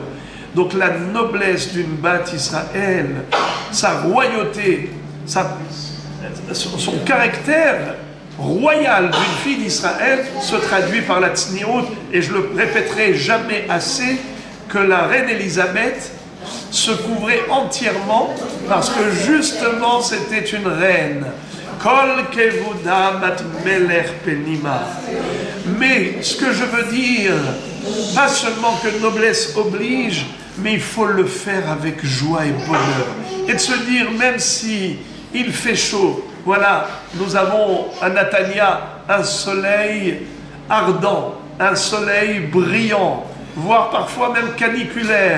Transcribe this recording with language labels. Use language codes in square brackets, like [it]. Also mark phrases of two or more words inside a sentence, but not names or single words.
[fr] Donc la noblesse d'une Bat Israël, sa royauté, son caractère royal d'une fille d'Israël se traduit par la tsniout, et je le répéterai jamais assez, que la reine Élisabeth se couvrait entièrement parce que justement c'était une reine. [he] כל כבודה בת מלך פנימה. [fr] Mais ce que je veux dire, pas seulement que noblesse oblige, mais il faut le faire avec joie et bonheur. Et de se dire, même si il fait chaud, voilà, nous avons à Natania un soleil ardent, un soleil brillant, voire parfois même caniculaire.